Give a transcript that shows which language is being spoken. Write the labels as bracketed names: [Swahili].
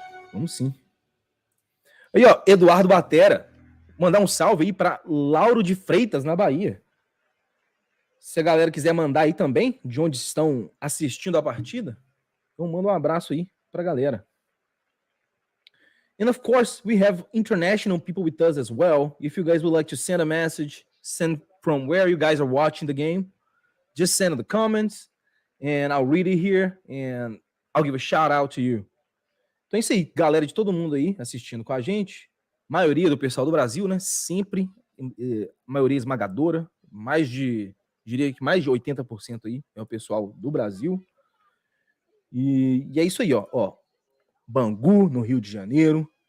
[Portuguese] Vamos sim. Aí, ó, Eduardo Batera. Mandar um salve aí para Lauro de Freitas, na Bahia. Se a galera quiser mandar aí também, de onde estão assistindo a partida, então manda um abraço aí pra galera. [English] And of course, we have international people with us as well. If you guys would like to send a message, send from where you guys are watching the game, just send in the comments and I'll read it here and I'll give a shout out to you. [Portuguese] Então é isso aí, galera de todo mundo aí assistindo com a gente. Maioria do pessoal do Brasil, né? Sempre, maioria esmagadora, diria que mais de 80% aí é o pessoal do Brasil. E é isso aí, ó. Bangu, no Rio de Janeiro.